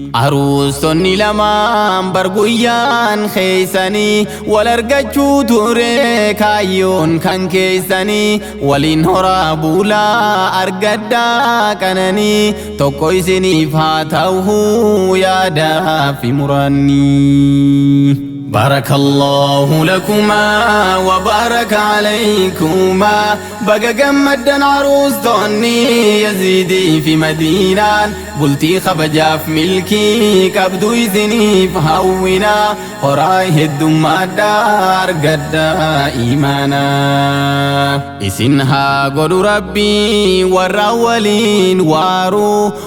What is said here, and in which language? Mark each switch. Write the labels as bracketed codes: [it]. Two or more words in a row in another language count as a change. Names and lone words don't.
[om] Aruustonni lamaan bar guyyaan keeysanii. Wal argachuu ture kaayyoon kan keeysanii. Waliin horaa bulaa argadhaa qananii. Tokko isiniif haa ta'uu yaadaa fi muraannii. [ar] بارك الله لكما وبارك عليكما. [om] Baga gammaddan aruustonni Yaziidii fi Madiinaan. Bultii kabajaaf milkii qabdu isiniif hawwina. Horaa heddummaadhaa argadhaa imaanaa. Isin haa godhu Rabbii warra waliin waaru.